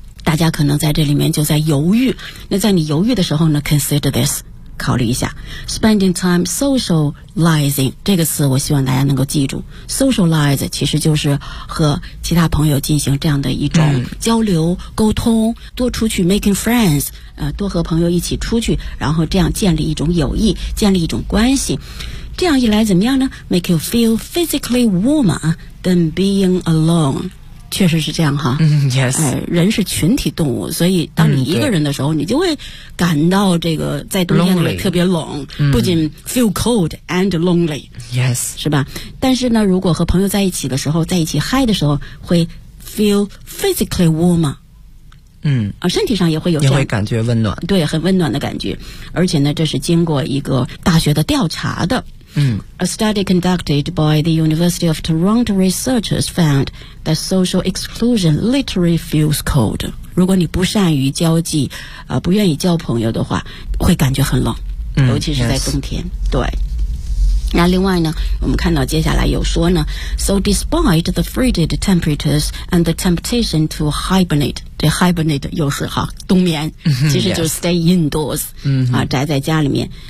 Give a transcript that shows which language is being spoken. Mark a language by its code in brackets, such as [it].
[zh] 大家可能在这里面就在犹豫，那在你犹豫的时候呢 consider this，考虑一下 spending time socializing 这个词，我希望大家能够记住 socialize 其实就是和其他朋友进行这样的一种交流、沟通，多出去 making friends，多和朋友一起出去，然后这样建立一种友谊，建立一种关系，这样一来怎么样呢？ [en] Make you feel physically warmer than being alone，确实是这样哈。 Yes， [zh] 人是群体动物，所以当你一个人的时候，你就会感到这个在冬天里特别冷， [en] lonely. 不仅 feel cold and lonely。 Yes， [zh] 是吧？但是呢，如果和朋友在一起的时候，在一起嗨的时候，会 feel physically warmer。身体上也会有这样，也会感觉温暖，对，很温暖的感觉。而且呢，这是经过一个大学的调查的。 [en] A study conducted by the University of Toronto researchers found that social exclusion literally feels cold. [zh] 如果你不善于交际，不愿意交朋友的话，会感觉很冷，尤其是在冬天。 [en] Yes. [zh] 对。那另外呢，我们看到接下来有说呢 ， So despite the frigid temperatures and the temptation to hibernate，对 ，hibernate 又是哈冬眠，其实就是 stay indoors，宅在家里面。